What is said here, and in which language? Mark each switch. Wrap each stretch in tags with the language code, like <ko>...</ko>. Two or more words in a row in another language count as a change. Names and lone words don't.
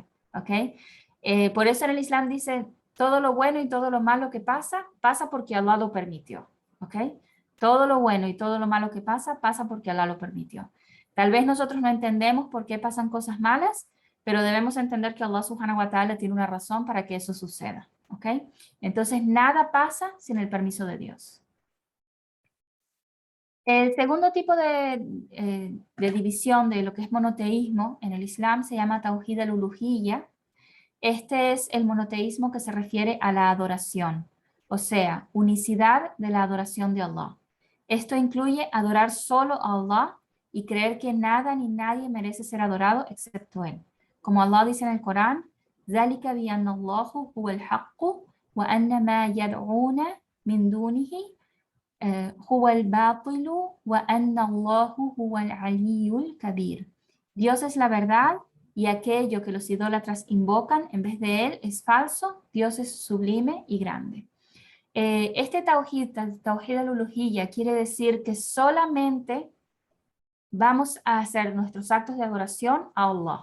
<es>¿Ok? Por eso en el Islam dice, todo lo bueno y todo lo malo que pasa, pasa porque Allah lo permitió. ¿Ok? Todo lo bueno y todo lo malo que pasa, pasa porque Allah lo permitió. Tal vez nosotros no entendemos por qué pasan cosas malas, pero debemos entender que Allah</es> <ar>سبحانه وتعالى</ar> <es>tiene una razón para que eso suceda. ¿Ok? Entonces, nada pasa sin el permiso de Dios. El segundo tipo de división de lo que es monoteísmo en el Islam se llama</es> <ar>توحيد الألوهية.</ar> <es>Este es el monoteísmo que se refiere a la adoración, o sea, unicidad de la adoración de Allah. Esto incluye adorar solo a Allah y creer que nada ni nadie merece ser adorado excepto Él. Como Allah dice en el Corán,</es> <ar>ذَلِكَ بِأَنَّ اللَّهُ هُوَ الْحَقُّ وَأَنَّ مَا يَدْعُونَ مِن دُونِهِ هُوَ الْبَاطِلُ وَأَنَّ اللَّهُ هُوَ الْعَلِيُّ الْكَبِيرُ.</ar> <es>Dios es la verdad y aquello que los idólatras invocan en vez de Él es falso. Dios es sublime y grande. Este</es> <ar>توحيد الألوهية,</ar> <es>quiere decir que solamente vamos a hacer nuestros actos de adoración a Allah.</es>